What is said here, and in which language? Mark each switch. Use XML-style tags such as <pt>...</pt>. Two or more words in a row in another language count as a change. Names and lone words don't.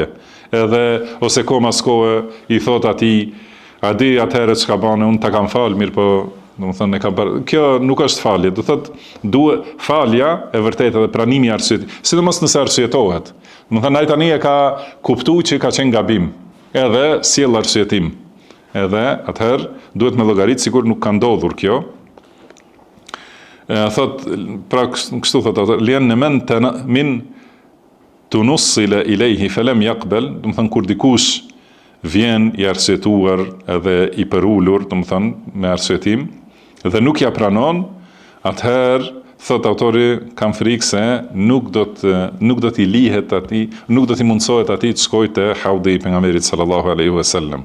<sq>Edhe ose komas kohë i thot atij, a di atëherë çka bane, unë ta kam fal, mirë po do të thënë kjo nuk është falje, do thotë duhet falja e vërtetë dhe pranimi i arsyetit, sidomos nëse arsyetohet. Do të thënë ai tani e ka kuptuar që ka qenë gabim, edhe sjell arsyetim. Edhe atëherë duhet me llogarit sikur nuk ka ndodhur kjo. thot, pra kështu thot ato,</sq> <ar>لأن من من تنصل إليه فلم يقبل,</ar> <sq>do të thënë kur dikush vjen i arsyetuar edhe i përulur, do të thënë me arsyetim dhe nuk ja pranon, atëherë thot autori kam frikë se nuk do t'i lihet atij, nuk do t'i mundsohet atij të shkojë te haudi i pejgamberit</sq> <ar>صلى الله عليه وسلم.</ar>